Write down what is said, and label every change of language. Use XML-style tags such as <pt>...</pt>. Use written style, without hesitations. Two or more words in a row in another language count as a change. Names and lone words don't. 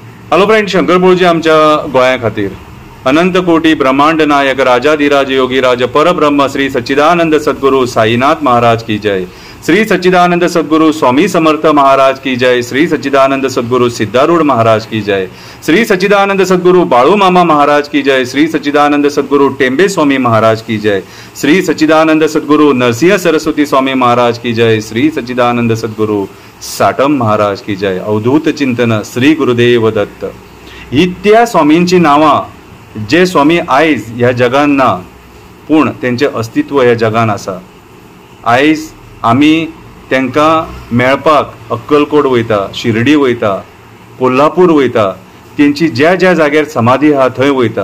<en>hello friend,</en> <kok>शंकर बोळजी आमच्या गोंया खातीर</kok> <hi>अनंत कोटी ब्रह्मांड नायक राजाधिराज योगीराज परब्रह्म श्री सच्चिदानंद सद्गुरु साईनाथ महाराज की जय। श्री सच्चिदानंद सद्गुरु स्वामी समर्थ महाराज की जय। श्री सच्चिदानंद सद्गुरु सिद्धारूढ़ महाराज की जय। श्री सच्चिदानंद सद्गुरु बाळू मामा महाराज की जय। श्री सच्चिदानंद सद्गुरु टेंबे स्वामी महाराज की जय। श्री सच्चिदानंद सद्गुरु नरसिंह सरस्वती स्वामी महाराज की जय। श्री सच्चिदानंद सद्गुरु साटम महाराज की जय।</hi> <mr>अवधूत चिंतन श्री गुरुदेव दत्त।</mr> <kok>ही त्या स्वामींची नावां जे स्वामी आयज ह्या जगान ना पूण तेंचे अस्तित्व ह्या जगान आसा। आयज आमी तांकां मेळपाक अक्कलकोट वयता, शिर्डी वयता, कोल्हापूर वयता, तेंची ज्या ज्या जाग्यार समाधी आहा थंय वयता।</kok>